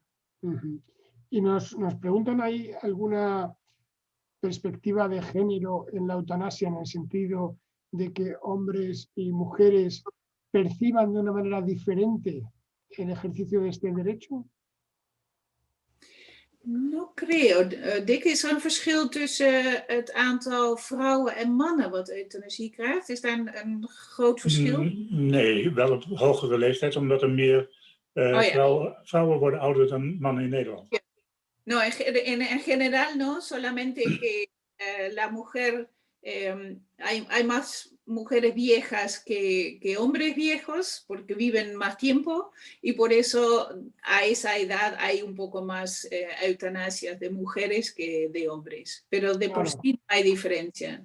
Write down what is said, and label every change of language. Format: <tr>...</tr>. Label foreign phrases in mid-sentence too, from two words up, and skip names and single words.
<es>Y nos preguntan ahí alguna perspectiva de género en la eutanasia, en el sentido de que hombres y mujeres perciban de una manera diferente el ejercicio de este derecho? No creo.</es> <nl>Dick, is er een verschil tussen het aantal vrouwen en mannen wat euthanasie krijgt? Is daar een groot verschil? Nee, wel op hogere leeftijd, omdat er meer vrouwen worden ouder dan mannen in Nederland. Ja.</nl> <es>No, en general no, solamente que la mujer, hay más mujeres viejas que hombres viejos porque viven más tiempo, y por eso a esa edad hay un poco más eutanasias de mujeres que de hombres, pero de por sí no hay diferencia.</es>